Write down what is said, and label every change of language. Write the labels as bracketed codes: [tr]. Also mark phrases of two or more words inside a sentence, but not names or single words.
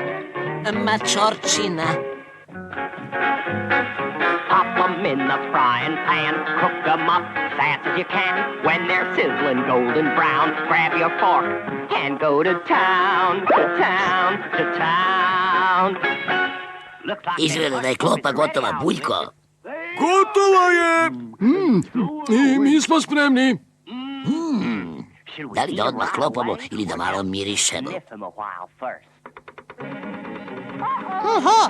[sr] mačorčina. [en] Pop 'em in the frying pan, cook 'em up fast as you can. When they're sizzling golden brown, grab your fork and go to town, to town, to town. [sr] Izgleda da je klopa gotova, Buljko. gotova je! I mi smo spremni. Da li da odmah klopamo ili da malo mirišemo? Oho!